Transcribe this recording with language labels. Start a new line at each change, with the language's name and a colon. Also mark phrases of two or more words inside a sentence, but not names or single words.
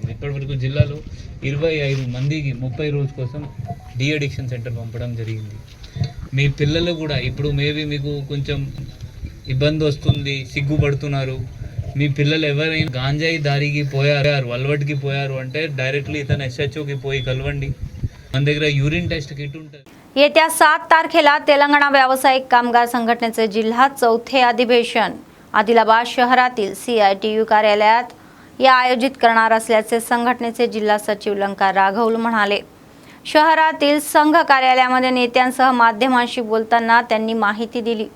Telugu: ఇప్పటివరకు జిల్లాలో 25 మందికి 30 రోజు కోసం
English: de addiction center
Telugu: పంపడం జరిగింది. మీ పిల్లలు కూడా ఇప్పుడు మేబీ మీకు కొంచెం ఇబ్బంది వస్తుంది, సిగ్గుపడుతున్నారు. మీ పిల్లలు ఎవరైనా గాంజాయి దారికి పోయారు, అలవాటుకి పోయారు అంటే డైరెక్ట్లీ ఇతను SHOకి పోయి కలవండి. మన దగ్గర
English: urine test kit
Telugu: ఉంటుంది.
Marathi: येत्या 7 तारखेला तेलंगणा व्यावसायिक कामगार संघटनेचे जिल्हा 4थे अधिवेशन आदिलाबाद शहरातील CITU कार्यालयात आयोजित करणार असल्याचे संघटनेचे जिल्हा सचिव लंका राघवल म्हणाले. शहरातील संघ कार्यालयामध्ये नेत्यांसह माध्यमांशी बोलताना त्यांनी माहिती दिली.